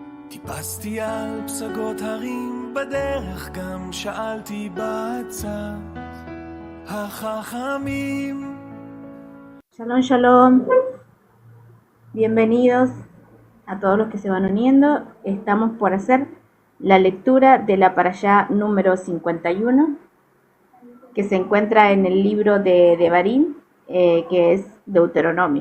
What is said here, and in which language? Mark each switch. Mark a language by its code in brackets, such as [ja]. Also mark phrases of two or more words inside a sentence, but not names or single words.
[he] טיפסתי על פסגות הרים בדרך, גם שאלתי בצד החכמים. שלום, שלום. [es] Bienvenidos a todos los que se van uniendo. Estamos por hacer la lectura de la parashá número 51, que se encuentra en el libro de Devarim, que es Deuteronomio.